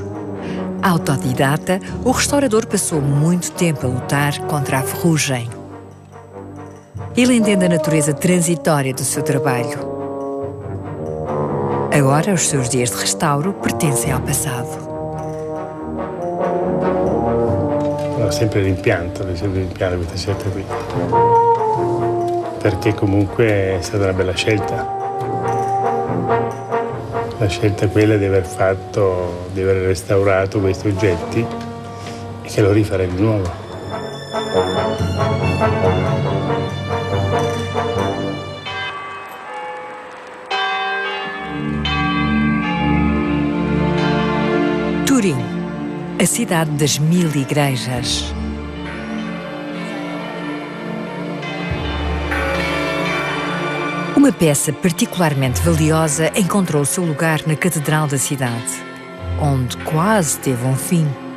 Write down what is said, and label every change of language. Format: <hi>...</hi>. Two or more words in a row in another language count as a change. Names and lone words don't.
<pt>Autodidata, o restaurador passou muito tempo a lutar contra a ferrugem. Ele entende a natureza transitória do seu trabalho. Agora, os seus dias de restauro pertencem ao passado.</pt> <it>Ho sempre rimpianto questa scelta qui, perché comunque è stata una bella scelta. La scelta è quella di aver restaurato questi oggetti e che lo rifarei di nuovo.</it> <pt>Turim, a cidade das 1000 igrejas. Uma peça particularmente valiosa encontrou o seu lugar na Catedral da cidade, onde quase teve um fim.</pt>